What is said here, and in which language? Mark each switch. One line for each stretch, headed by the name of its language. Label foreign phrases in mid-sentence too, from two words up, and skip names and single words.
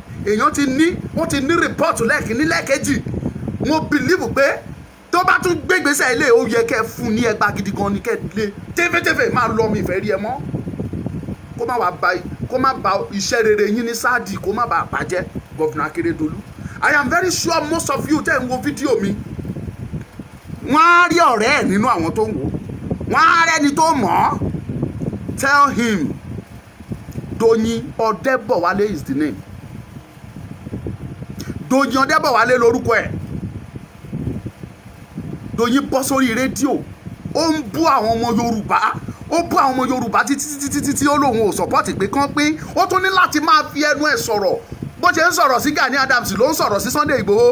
Yoruba: Wọ́n ti ní rìpọ́ọ̀tù lẹ́ẹ̀kínní lẹ́ẹ̀kejì. Mo believe pé tó bá tún gbégbèsè ilé ó yẹ kẹ́ fún ní ẹgbàá gidi gan ni, kẹ́ lé tẹ́fẹ́tẹ́fẹ́ máa lọ mi ìfẹ́ rí ẹ mọ́. Kó má ba iṣẹ́ rere yín ní sáàdì, kó má ba bàjẹ́. Governor Akérédolú,
English: I am very sure most of you
Yoruba: tẹ́ ń wo fídíò mi, wọ́n á rí ọ̀rẹ́ ẹ̀ nínú àwọn tó ń wò, wọ́n á rẹ́ni tó mọ̀ ọ́.
English: Tell him Doyin Ọdẹ́bọ̀wálé is the name.
Yoruba: Doyin Ọdẹ́bọ̀wálé lórúkọ ẹ̀. Doyin bọ́ sórí rédíò, ó ń bú àwọn ọmọ Yorùbá, ó bú àwọn ọmọ Yorùbá títí ó lóun ò sọ́pọ́tì pé kán pín. Ó tún ní láti máa fi ẹnu ẹ̀ sọ̀rọ̀ bó ṣe ń sọ̀rọ̀ sí Gani Adams ló ń sọ̀rọ̀ sí Sunday Igboho.